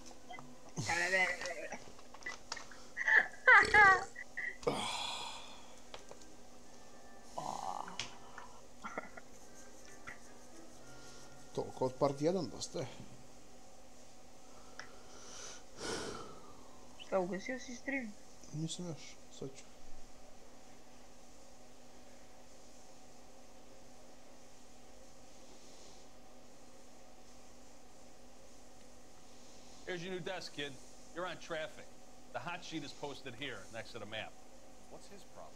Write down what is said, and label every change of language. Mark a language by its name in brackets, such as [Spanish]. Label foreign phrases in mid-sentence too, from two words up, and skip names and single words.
[Serbian] Toliko od part 1 dosta je. Šta, ugasio si stream? Nisam još, sad ću. [English] Here's your new desk, kid. You're on traffic. The hot sheet is posted here, next to the map. What's his problem?